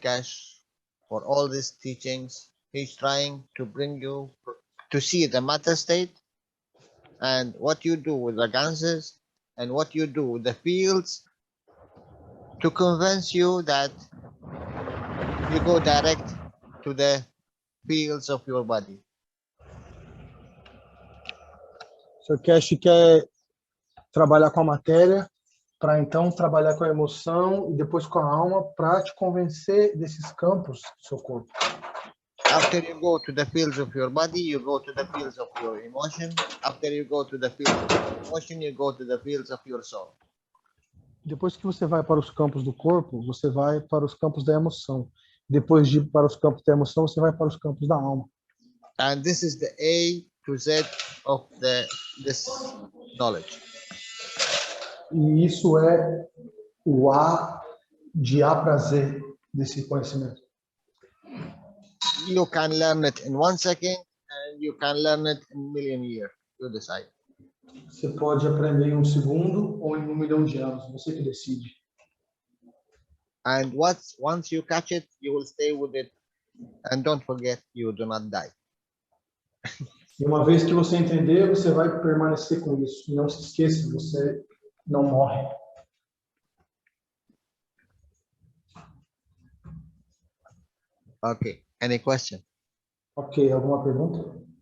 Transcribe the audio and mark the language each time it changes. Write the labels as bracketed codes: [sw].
[en] Cash, for all these teachings, he's trying to bring you to see the matter state and what you do with the ganses and what you do with the fields to convince you that you go direct to the fields of your body. [pt] O Sr. Cash quer trabalhar com a matéria para então trabalhar com a emoção e depois com a alma para te convencer desses campos do seu corpo. [en] After you go to the fields of your body, you go to the fields of your emotion. After you go to the fields of your emotion, you go to the fields of your soul. [pt] Depois que você vai para os campos do corpo, você vai para os campos da emoção. Depois de ir para os campos da emoção, você vai para os campos da alma. [en] And this is the A to Z of this knowledge. [pt] E isso é o A de A para Z desse conhecimento. [en] You can learn it in 1 second, and you can learn it in a million years. You decide. [pt] Você pode aprender em 1 segundo ou em 1 milhão de anos, você que decide. [en] And once you catch it, you will stay with it. And don't forget, you do not die. [pt] E uma vez que você entender, você vai permanecer com isso. E não se esqueça, você não morre. [en] Okay. Any question? [pt] Ok, alguma pergunta?